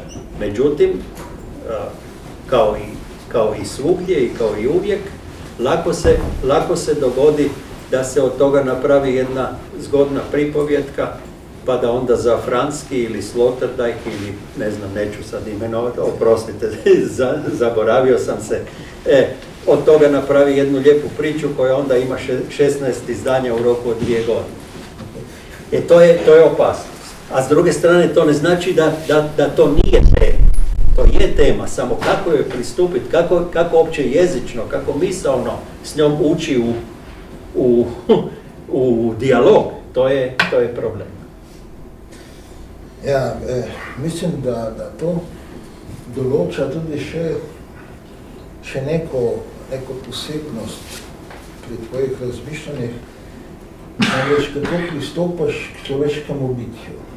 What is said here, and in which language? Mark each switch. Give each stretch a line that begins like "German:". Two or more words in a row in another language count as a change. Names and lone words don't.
Croatian: Međutim, kao i svugdje i kao i uvijek, lako se dogodi da se od toga napravi jedna zgodna pripovjetka, pa da onda za Franski ili Sloterdijk ili ne znam, neću sad imenovati, oprostite, zaboravio sam se, od toga napravi jednu lijepu priču koja onda ima 16 izdanja u roku od 2 godine. To je opasnost. A s druge strane to ne znači da to nije tema. To je tema, samo kako joj pristupiti, kako opće jezično, kako misaono s njom ući u dijalog, to je problem.
Slovenian: Ja, mislim, da to določa tudi še neko posebnost pri tvojih razmišljanjih, namreč kako pristopaš k človeškemu bitju.